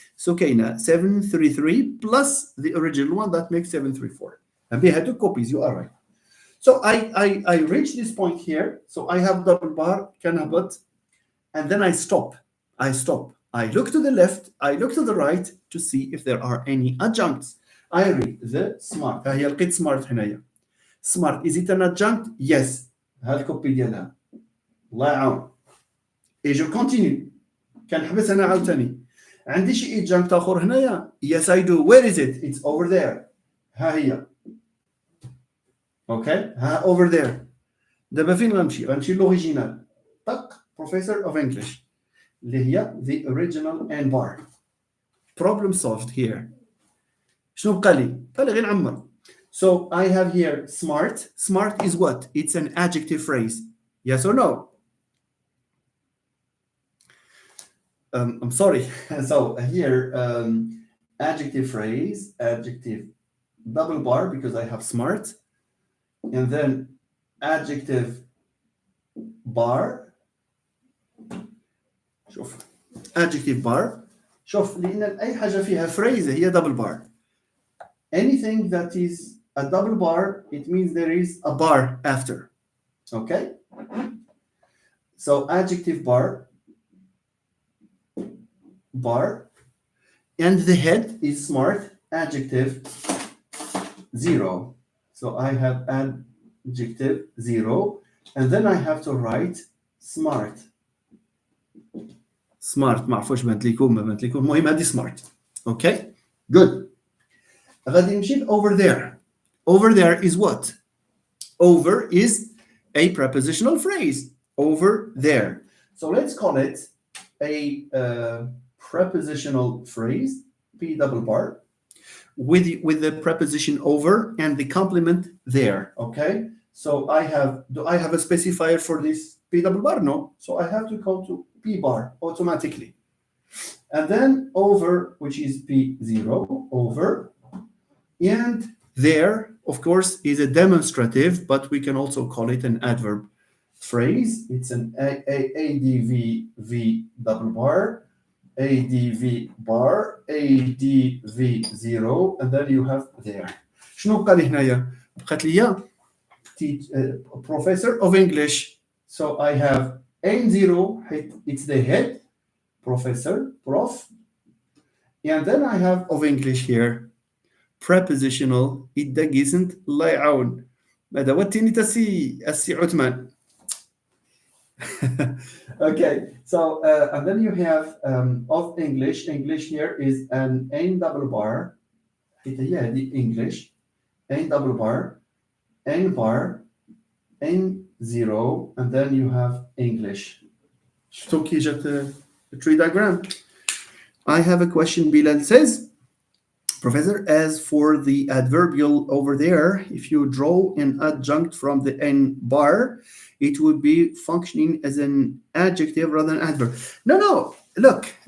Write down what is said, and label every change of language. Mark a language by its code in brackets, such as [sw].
[en] So [ar] كاينة [en] 733 plus the original one, that makes 734. And we had 2 copies, you are right. So I reach this point here. So I have double bar, [ar] كنهبط, [en] and then I stop. I look to the left, I look to the right to see if there are any adjuncts. I read the smart. [ar] هي لقيت smart هنايا. [en] Smart, is it an adjunct? Yes. [ar] هذا الكوبي ديالها. الله يعاون. [fr] Et je continue. [ar] كنحبس أنا عاوتاني. عندي شي adjunct آخر هنايا. [en] Yes, I do. Where is it? It's over there. [ar] ها هي. [en] Okay, over there. [ar] دابا فين غنمشي للأوريجينال. [en] طق Professor of English. [ar] اللي هي [en] the original n bar. Problem solved here. [ar] شنو بقى لي؟ بقى لي غير نعمر. [en] So I have here smart. Smart is what? It's an adjective phrase. Yes or no? I'm sorry. So here, adjective phrase, adjective double bar because I have smart. And then adjective bar. [ar] شوف adjective bar. شوف لأن أي حاجة فيها phrase هي double bar. [en] Anything that is a double bar, it means there is a bar after. Okay? So adjective bar, and the head is smart, adjective 0. So I have adjective 0, and then I have to write smart. [ar] Smart, ما عرفوش بانت لكم المهم هذه smart. [en] Okay? Good. [ar] غادي نمشي [en] over there. Over there is what? Over is a prepositional phrase. Over there. So let's call it a prepositional phrase, P double bar, with the preposition over and the complement there. Okay. So do I have a specifier for this P double bar? No. So I have to go to P bar automatically. And then over, which is P0, over. And there, of course, is a demonstrative, but we can also call it an adverb phrase. It's an ADV double bar, ADV bar, ADV0, and then you have there. [ar] شنو بقى لي هنايا؟ بقات لي professor of English. [en] So I have N0, it's the head, professor, prof. And then I have of English here, prepositional, الدق isn't [ar] الله يعاون. ماذا وديني تسي السي عثمان. [en] Okay, so and then you have of English. English here is an N double bar. [ar] هي هذه English N double bar N bar N zero, and then you have English. شفتوا كي جات tree diagram. [en] I have a question. Bilal says, Professor, as for the adverbial over there, if you draw an adjunct from the N bar, it would be functioning as an adjective rather than adverb. No, no. Look.